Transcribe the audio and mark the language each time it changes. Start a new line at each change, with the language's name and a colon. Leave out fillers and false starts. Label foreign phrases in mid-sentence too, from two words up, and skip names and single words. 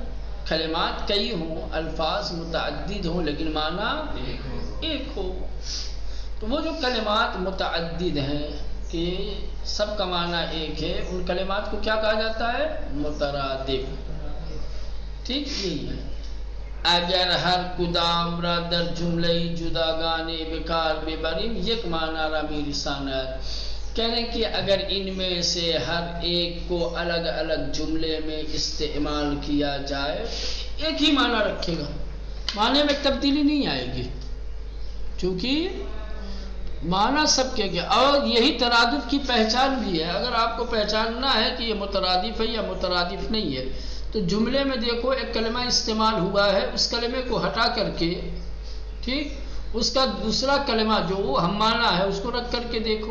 Urdu: کلمات کئی ہوں، الفاظ متعدد ہوں، لیکن معنی ایک ہو. تو وہ جو کلمات متعدد ہیں کہ سب کا معنی ایک ہے، ان کلمات کو کیا کہا جاتا ہے؟ مترادف. ٹھیک. یہی ہے.
Persian: اگر ہر کدام را در جملہی جداگانے بکار ببریم یک معنی را میرساند.
Urdu: کہنے کہ اگر ان میں سے ہر ایک کو الگ الگ جملے میں استعمال کیا جائے ایک ہی معنی رکھے گا، معنی میں تبدیلی نہیں آئے گی، چونکہ معنی سب کے گیا. اور یہی ترادف کی پہچان بھی ہے. اگر آپ کو پہچاننا ہے کہ یہ مترادف ہے یا مترادف نہیں ہے تو جملے میں دیکھو ایک کلمہ استعمال ہوا ہے، اس کلمے کو ہٹا کر کے، ٹھیک، اس کا دوسرا کلمہ جو وہ ہم معنی ہے اس کو رکھ کر کے دیکھو.